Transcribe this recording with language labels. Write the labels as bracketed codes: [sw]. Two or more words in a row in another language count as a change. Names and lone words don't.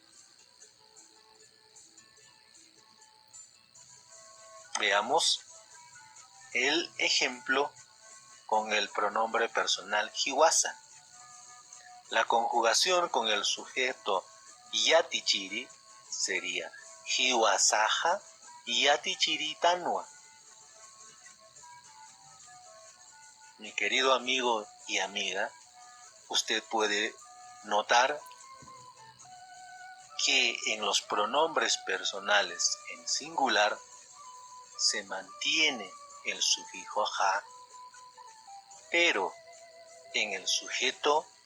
[es] Veamos el ejemplo con el pronombre personal hiwasa. La conjugación con el sujeto yatichiri sería [ay] hiwasaja yatichiri tanwa. [es] Mi querido amigo y amiga, usted puede notar que en los pronombres personales en singular se mantiene el sufijo ja, pero en el sujeto,